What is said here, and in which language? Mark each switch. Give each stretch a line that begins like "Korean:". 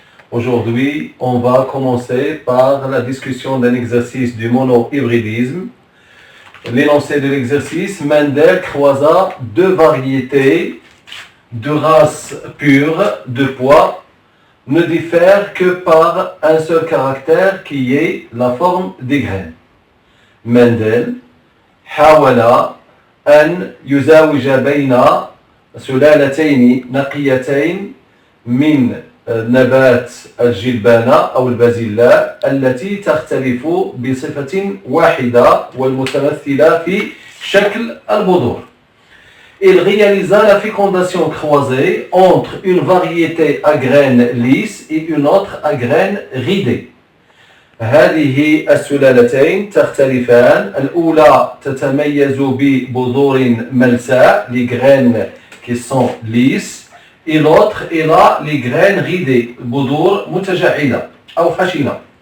French: Aujourd'hui, on va commencer par la discussion d'un exercice du mono-hybridisme. L'énoncé de l'exercice, Mendel croisa deux variétés de races pures de pois, ne diffèrent que par un seul caractère qui est la forme des graines.
Arabic: Mendel حاول أن يزاوج بين سلالتين نقيتين من نبات الجلبانة أو البازلاء التي تختلف بصفة واحدة والمتمثلة في شكل البذور.
French: Il réalisa la fécondation croisée entre une variété à graines lisses et une autre à graines ridées.
Arabic: هذه السلالتين تختلفان. الأولى تتميز ببذور ملساء,
French: les graines qui sont lisses, et l'autre est là, les graines ridées,
Arabic: بذور متجعدة أو خشنة.